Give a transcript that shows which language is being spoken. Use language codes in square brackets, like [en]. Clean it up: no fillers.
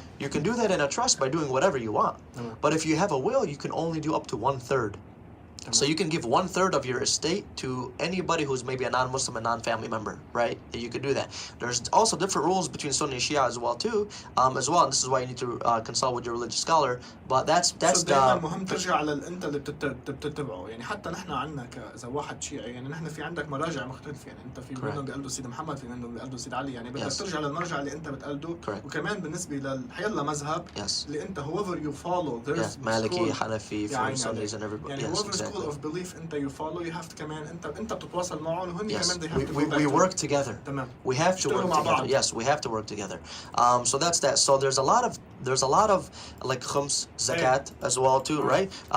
[en] You can do that in a trust by doing whatever you want. But if you have a will, you can only do up to 1/3. So you can give 1/3 of your estate to anybody who's maybe a non-Muslim and non-family member, right? You could do that. There's also different rules between Sunni and Shia as well too, and this is why you need to consult with your religious scholar. But that's [ar] دائما مهم ترجع على انت اللي بتتبعه. يعني حتى نحن عندنا إذا واحد شيعي، يعني نحن في عندك مراجع مختلفة، يعني انت في منهم بيقلدوا سيد محمد، في منهم بيقلدوا سيد علي، يعني بدك ترجع للمرجع اللي انت بتقلده. وكمان بالنسبة للحيلا مذهب اللي انت [en] whoever you follow, there's Maliki, Hanafi, Sunnis and everybody. [ar] يعني [en] whoever's school of belief [ar] انت [en] you follow you have to [ar] كمان انت بتتواصل معهم وهم [en] Yes, [ar] كمان [en] they have to go back we to work together. [ar] تمام. [en] We have to work [ar] مع بعض. [en] together. Yes, we have to work together. So that's that. So there's a lot of like khums, zakat as well too, right?